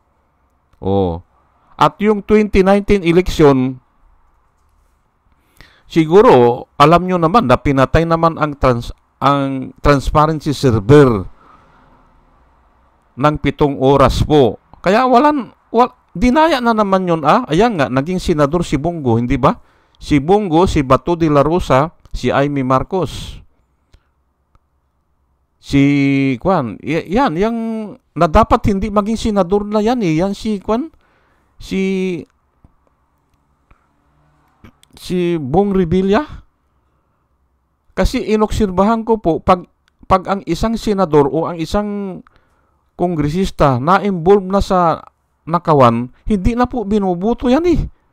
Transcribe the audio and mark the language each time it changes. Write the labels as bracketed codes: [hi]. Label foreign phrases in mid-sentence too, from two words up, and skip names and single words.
[tl] At yung 2019 eleksyon, siguro, alam nyo naman na pinatay naman ang [en] transparency server [tl] ng 7 oras po. Kaya dinaya na naman yun Ayan nga, naging senador si Bongo, hindi ba? Si Bongo, si Bato de la Rosa, si Amy Marcos. Yan, yung na dapat hindi maging senador na yan eh. Yan si Bong Revilla. Kasi inobserbahan ko po, pag ang isang senador o ang isang kongresista na-involve na sa nakawan, hindi na po binubuto yan eh.